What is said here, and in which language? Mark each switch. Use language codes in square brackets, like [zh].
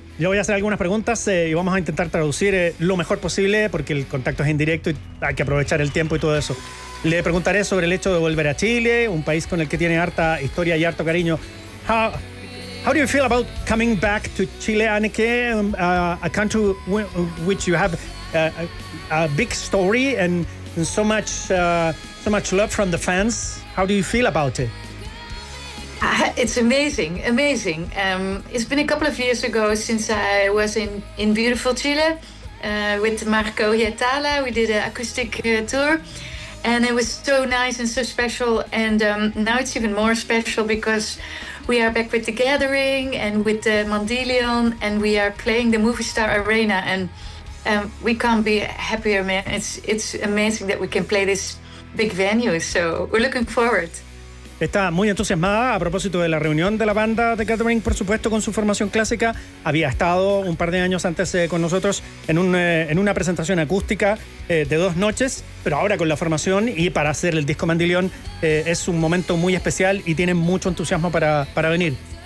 [es] Yo voy a hacer algunas preguntas y vamos a intentar traducir lo mejor posible porque el contacto es indirecto y hay que aprovechar el tiempo y todo eso. Le preguntaré sobre el hecho de volver a Chile, un país con el que tiene harta historia y harto cariño. [en] How do you feel about coming back to Chile, Anneke, a country which you have a big story and so much love from the fans? How do you feel about it? It's amazing, amazing. It's been a couple of years ago since I was in beautiful Chile with Marco Hietala. We did an acoustic tour and it was so nice and so special. And now it's even more special because we are back with The Gathering and with the Mandileón, and we are playing the Movie Star Arena, and we can't be happier, man. It's amazing that we can play this big venue. So we're looking forward. [es] Está muy entusiasmada a propósito de la reunión de la banda The Gathering, por supuesto, con su formación clásica. Había estado un par de años antes con nosotros en una presentación acústica de dos noches, pero ahora con la formación y para hacer el disco Mandileón es un momento muy especial y tiene mucho entusiasmo para venir.